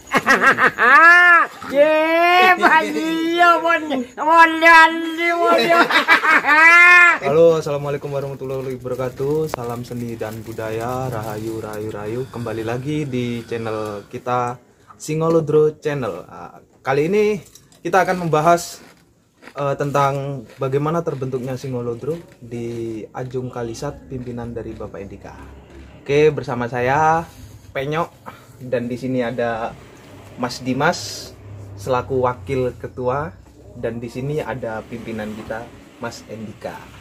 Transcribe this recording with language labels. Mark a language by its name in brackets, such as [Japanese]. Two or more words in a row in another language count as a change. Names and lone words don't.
[Arabic] Halo, السلام عليكم ورحمة الله وبركاته. [Indonesian] Salam seni dan budaya, rahayu rahayu rahayu. Kembali lagi di channel kita Singolodro Channel. Kali ini kita akan membahas tentang bagaimana terbentuknya Singolodro di Ajung Kalisat, pimpinan dari Bapak Endika. Oke, bersama saya Penyok, dan di sini ada Mas Dimas selaku wakil ketua, dan di sini ada pimpinan kita Mas Endika.